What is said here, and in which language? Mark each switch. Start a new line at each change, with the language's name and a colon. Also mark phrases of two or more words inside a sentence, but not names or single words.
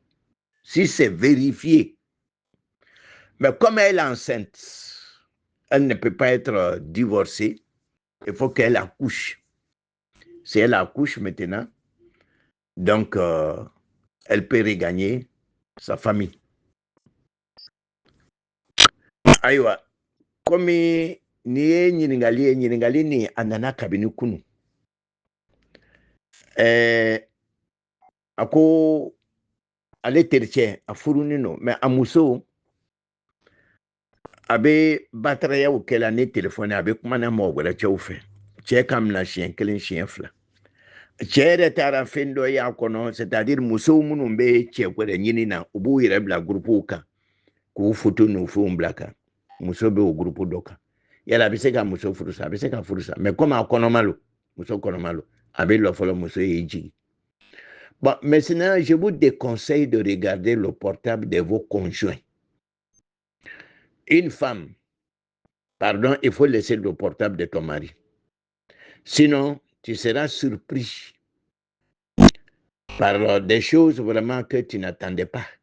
French: Si c'est vérifié, mais comme elle est enceinte, elle ne peut pas être divorcée, il faut qu'elle accouche. Si elle accouche maintenant, donc elle peut regagner sa famille.
Bambara: Aïwa, comme ni ɲininkali ni a nana kabini kunu. A ko ale tericɛ a furunin no mais a muso a bɛ batarayaw kɛla ni telefɔni a bɛ kumana mɔgɔ wɛrɛ cɛw fɛ cɛ ka mina siɲɛ kelen siɲɛ fila cɛ yɛrɛ taara fɛn dɔ y'a kɔnɔ
French: c'est-à-dire
Bambara: musow minnu bɛ cɛ wɛrɛ ɲini na u b'u yɛrɛ bila gurupuw kan k'u foto n'u fɛnw bila kan muso bɛ o gurupu dɔ kan yala a bɛ se ka muso furu sa a bɛ se ka furu sa
French: mais comme
Bambara: a kɔnɔma lo muso kɔnɔma lo a bɛ lɔ fɔlɔ muso y'i jigin.
French: Bon, maintenant, je vous déconseille de regarder le portable de vos conjoints. Une femme, pardon, il faut laisser le portable de ton mari. Sinon, tu seras surpris par des choses vraiment que tu n'attendais pas.